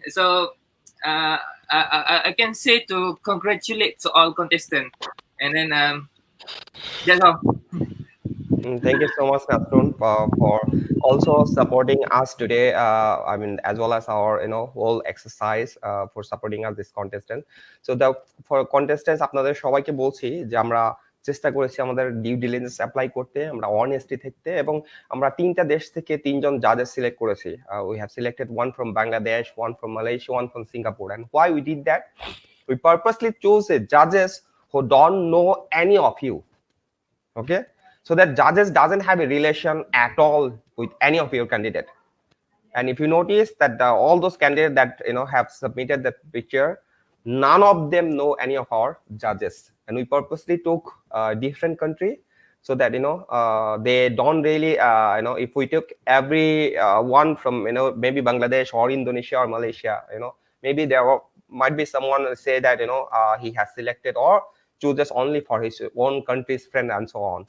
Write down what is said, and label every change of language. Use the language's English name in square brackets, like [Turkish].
[English] So I can say to congratulate to all contestants, and then that's all. Thank you so much, Nasrun, for also supporting us today. I mean, as well as our whole exercise for supporting us this contestant. So for contestants, [Bangla] আপনাদের সবাইকে বলছি যে আমরা চেষ্টা করেছি আমাদের due diligence apply করতে, আমরা অনেস্টি থাকতে, এবং আমরা 3টা দেশ থেকে 3জন জাজেস সিলেক্ট করেছি। [English] We have selected one from Bangladesh, one from Malaysia, one from Singapore. And why we did that? We purposely chose judges who don't know any of you. Okay, so that judges doesn't have a relation at all with any of your candidate. And if you notice that all those candidates that have submitted that picture, none of them know any of our judges, and we purposely took different country so that they don't really if we took every one from maybe Bangladesh or Indonesia or Malaysia, maybe might be someone say that he has selected or chooses only for his own country's friend and so on.